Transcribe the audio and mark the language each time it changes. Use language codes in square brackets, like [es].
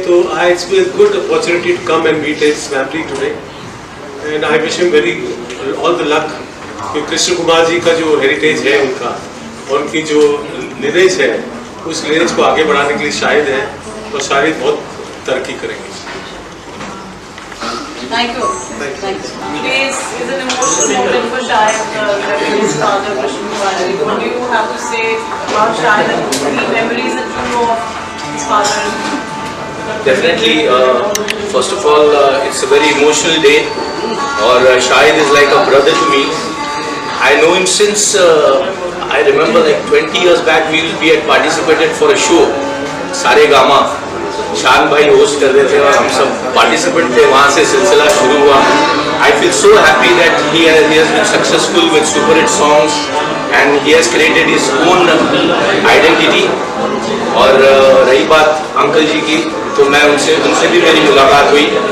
[en] तो I it's a good opportunity to come and meet his family today, and I wish him very all the luck. [hi] कि कृष्ण कुमार जी का जो heritage है उनका, और उनकी जो लिनेज है, उस लिनेज को आगे बढ़ाने के लिए शाहिद है, और शाहिद बहुत तरक्की करेंगे। [en] Thank you. Today is an emotional moment for Shahid, his father, Krishna Kumar ji. What do you have to say about Shahid and the memories that you know of his father? Definitely, first of all, it's a very emotional day. और Shahid is like a brother to me. I know him since I remember like 20 years back we had participated for a show, Saregama. [hi] शान भाई host कर रहे थे और हम सब participant थे। वहाँ से सिलसिला शुरू हुआ [en] I feel so happy that he has been successful with super hit songs and he has created his own identity. [hi] और रही बात अंकल जी की, तो मैं उनसे भी मेरी मुलाकात हुई.